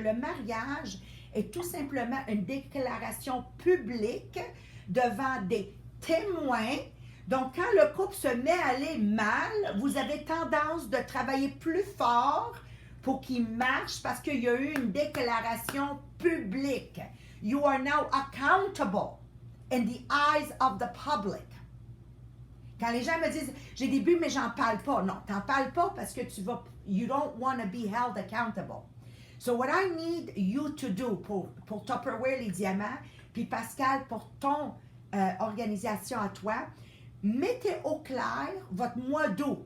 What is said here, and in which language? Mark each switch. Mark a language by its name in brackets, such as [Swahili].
[French] Le mariage est tout simplement une déclaration publique devant des témoins. Donc, quand le couple se met à aller mal, vous avez tendance de travailler plus fort pour qu'il marche parce qu'il y a eu une déclaration publique. [English] You are now accountable in the eyes of the public. [French] Quand les gens me disent, j'ai des buts, mais j'en parle pas. Non, t'en parles pas parce que [English] you don't want to be held accountable. So what I need you to do [French] pour Tupperware les diamants, puis Pascal pour ton organisation à toi, mettez au clair votre mois d'août.